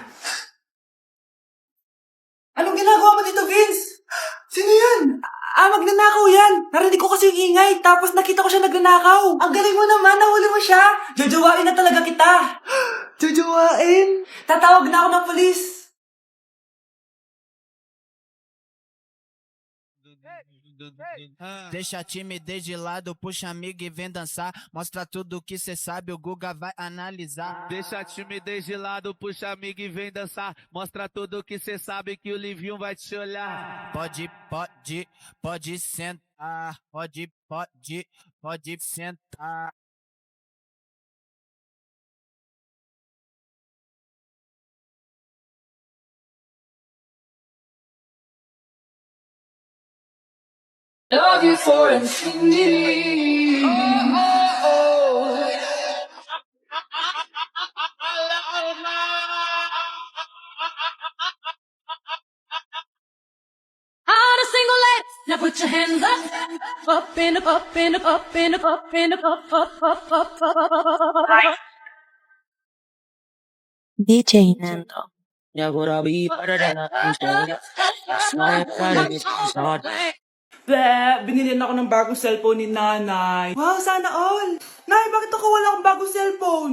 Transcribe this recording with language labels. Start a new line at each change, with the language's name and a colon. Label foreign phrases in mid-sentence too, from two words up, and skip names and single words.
Filipino: Anong ginagawa mo dito, Vince? Sino yan? Magnanakaw yan. Narinig ko kasi yung ingay, tapos nakita ko siya nagnanakaw. Ang galing mo naman, nahuli mo siya. Jojowain na talaga kita. Jojowain? Tatawag na ako ng polis.
Portuguese: Deixa a timidez de lado, puxa amigo e vem dançar. Mostra tudo que cê sabe, o Guga vai analisar. Deixa a timidez de lado, puxa amigo e vem dançar. Mostra tudo que cê sabe que o Livinho vai te olhar. Pode sentar. Pode sentar.
English: Love you for infinity. On a single leg, now put your hands up, up and up, up and up, up and up, up and up, up. DJ Nando.
Filipino: Binili ako ng bagong cellphone ni Nanay. Wow, sana all! Nay, bakit ako wala akong bagong cellphone?